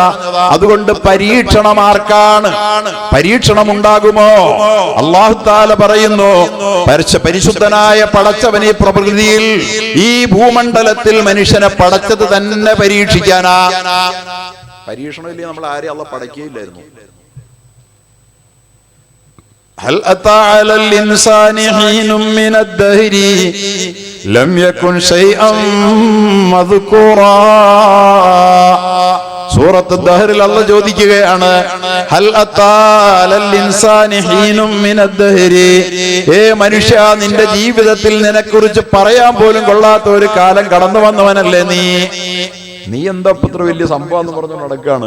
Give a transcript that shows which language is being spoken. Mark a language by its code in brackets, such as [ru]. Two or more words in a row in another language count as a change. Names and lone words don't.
[ml] അതുകൊണ്ട് പരീക്ഷണം ആർക്കാണ്? പരീക്ഷണം ഉണ്ടാകുമോ? [ar] الله تعالى [ml] പറയുന്നു, പരിശുദ്ധനായ പടച്ചവൻ ഈ പ്രകൃതിയിൽ, ഈ ഭൂമണ്ഡലത്തിൽ മനുഷ്യനെ പടച്ചത് തന്നെ പരീക്ഷിക്കാനാ. പരീക്ഷണമില്ലേ? നമ്മൾ ആരെയും അല്ലാഹു പടക്കുകയില്ലായിരുന്നു. [ar] هل أتى على الإنسان حين من الدهر لم يكن شيئا مذكورا. [ml] സൂറത്ത് ദഹറിൽ അല്ലാഹു ചോദിക്കുകയാണ്, [ar] هل أتى على الإنسان حين من الدهر, [ml] ഏ മനുഷ്യ, നിന്റെ ജീവിതത്തിൽ നിന്നെക്കുറിച്ച് പറയാൻ പോലും കൊള്ളാത്ത ഒരു കാലം കടന്നു വന്നവനല്ലേ നീ? നീ എന്താ ഇത്ര വലിയ സംഭവം എന്ന് പറഞ്ഞു നടക്കാണ്?